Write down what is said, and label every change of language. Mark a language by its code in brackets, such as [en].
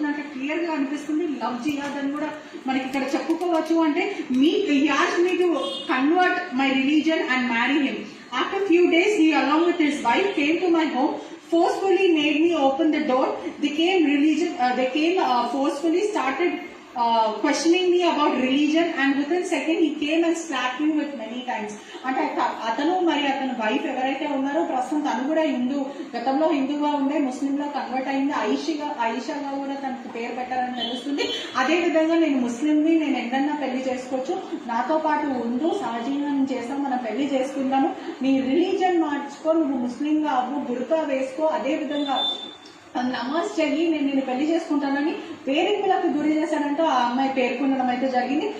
[te] నాకు క్లియర్ గా అనిపిస్తుంది లవ్ జిహాద్ అని కూడా మనకి ఇక్కడ చెప్పుకోవచ్చు. [en] అంటే he asked me to convert my religion and marry him. After few days, he along with his wife came to my home, forcefully made me open the door. They came forcefully started questioning me about religion, and within second he came and slapped me with many times. [te] అంటే అతను మరి అతని wife ఎవరైతే ఉన్నారో ప్రస్తుతం తను కూడా గతంలో హిందూగా ఉండే ముస్లింలో కన్వర్ట్ అయింది. ఐషాగా కూడా తనకు పేరు పెట్టారని తెలుస్తుంది. అదే విధంగా నేను ముస్లింని, నేను ఎక్కడన్నా పెళ్లి చేసుకోవచ్చు, నాతో పాటు ఉండు, సహజీవనం చేస్తాం, మనం పెళ్లి చేసుకుందాము, నీ రిలీజన్ మార్చుకో, నువ్వు ముస్లింగా అవ్వు, బుర్కా వేసుకో, అదే విధంగా నమాజ్ చెయ్యి, నేను పెళ్లి చేసుకుంటానని వేధింపులకు గురి చేశాడంటూ ఆ అమ్మాయి పేర్కొనడం అయితే జరిగింది.